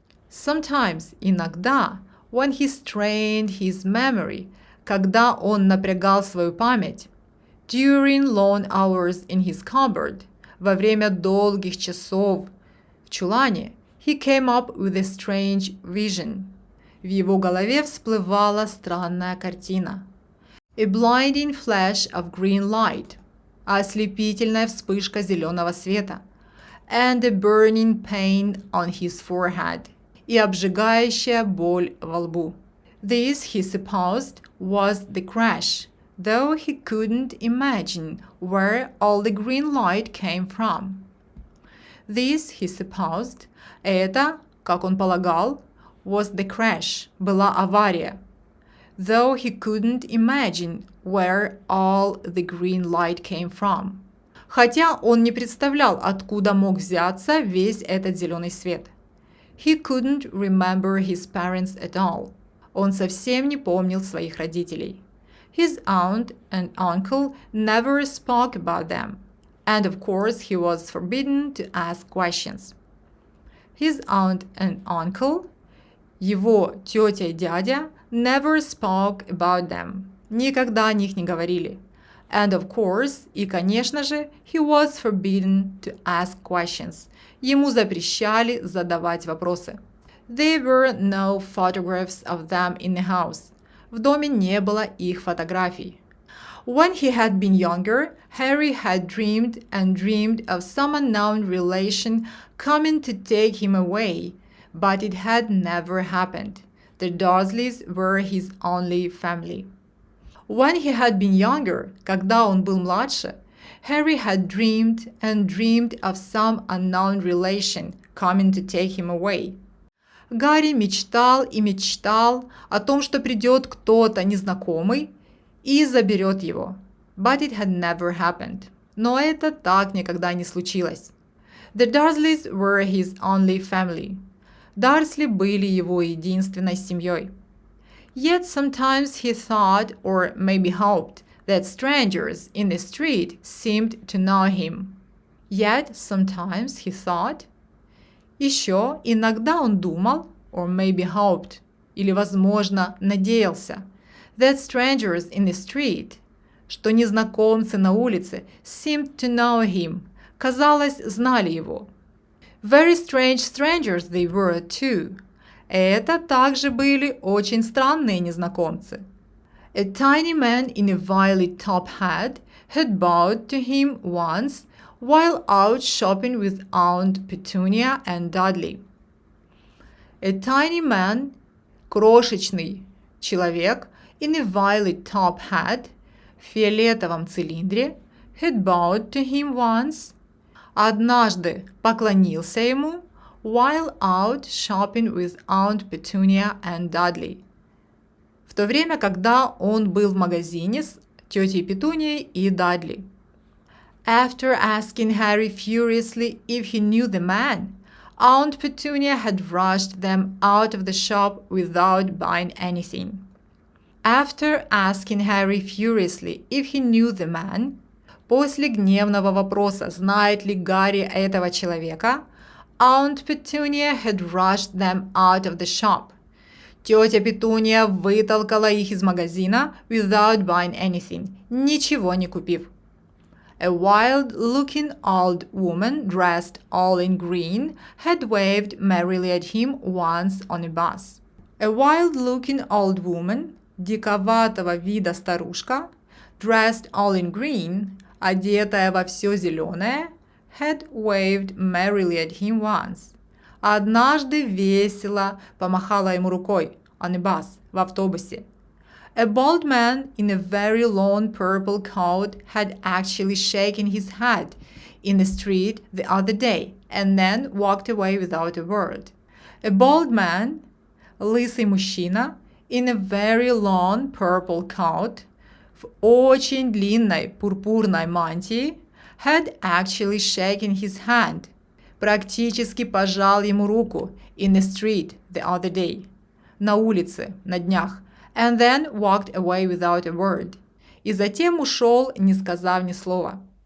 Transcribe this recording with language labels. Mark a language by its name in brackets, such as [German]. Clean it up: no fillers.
[English] Sometimes, [Russian] иногда, [English] when he strained his memory, [Russian] когда он напрягал свою память, [English] during long hours in his cupboard, [Russian] во время долгих часов в чулане, [English] he came up with a strange vision. [Russian] В его голове всплывала странная картина. [English] A blinding flash of green light. [Russian] ослепительная вспышка зеленого света, [English] and a burning pain on his forehead, [Russian] и обжигающая боль во лбу. [English] This, he supposed, was the crash, though he couldn't imagine where all the green light came from. This, he supposed, [Russian] это, как он полагал, [English] was the crash, [Russian] была авария, [English] though he couldn't imagine where all the green light came from. [Russian] Хотя он не представлял, откуда мог взяться весь этот зеленый свет. [English] He couldn't remember his parents at all. [Russian] Он совсем не помнил своих родителей. [English] His aunt and uncle never spoke about them, and of course he was forbidden to ask questions. His aunt and uncle, [Russian] его тетя и дядя, [English] never spoke about them, [Russian] никогда о них не говорили. [English] And of course, [Russian] и конечно же, [English] he was forbidden to ask questions. [Russian] Ему запрещали задавать вопросы. [English] There were no photographs of them in the house. [Russian] В доме не было их фотографий. [English] When he had been younger, Harry had dreamed and dreamed of some unknown relation coming to take him away, but it had never happened. The Dursleys were his only family. When he had been younger, [Russian] когда он был младше, [English] Harry had dreamed and dreamed of some unknown relation coming to take him away. [Russian] Гарри мечтал и мечтал о том, что придет кто-то незнакомый и заберет его. [English] But it had never happened. [Russian] Но это так никогда не случилось. [English] The Dursleys were his only family. [Russian] Дарсли были его единственной семьей. [English] Yet sometimes he thought, or maybe hoped, that strangers in the street seemed to know him. Yet sometimes he thought. [Russian] Еще иногда он думал, [English] or maybe hoped, [Russian] или, возможно, надеялся, [English] that strangers in the street, [Russian] что незнакомцы на улице, [English] seemed to know him, [Russian] казалось, знали его. [English] Very strange strangers they were too. [Russian] Это также были очень странные незнакомцы. [English] A tiny man in a violet top hat had bowed to him once while out shopping with Aunt Petunia and Dudley. A tiny man, [Russian] крошечный человек, [English] in a violet top hat, [Russian] в фиолетовом цилиндре, [English] had bowed to him once, [Russian] однажды поклонился ему, [English] while out shopping with Aunt Petunia and Dudley. [Russian] В то время, когда он был в магазине с тетей Петунией и Дадли. [English] After asking Harry furiously if he knew the man, Aunt Petunia had rushed them out of the shop without buying anything. After asking Harry furiously if he knew the man, [Russian] после гневного вопроса, знает ли Гарри этого человека, [English] Aunt Petunia had rushed them out of the shop. [Russian] Тетя Петуния вытолкала их из магазина [English] without buying anything, [Russian] ничего не купив. [English] A wild-looking old woman dressed all in green had waved merrily at him once on a bus. A wild-looking old woman, [Russian] диковатого вида старушка, [English] dressed all in green, [Russian] одетая во все зеленое, [English] had waved merrily at him once. [Russian] Однажды весело помахала ему рукой [English] on a bus, [Russian] в автобусе. [English] A bald man in a very long purple coat had actually shaken his head in the street the other day and then walked away without a word. A bald man, [Russian] лысый мужчина, [English] in a very long purple coat, [Russian] в очень длинной пурпурной мантии, [English] had actually shaken his hand, [Russian] практически пожал ему руку [English] in the street the other day, [Russian] на улице, на днях, [English] and then walked away without a word, [Russian] и затем ушел, не сказав ни слова.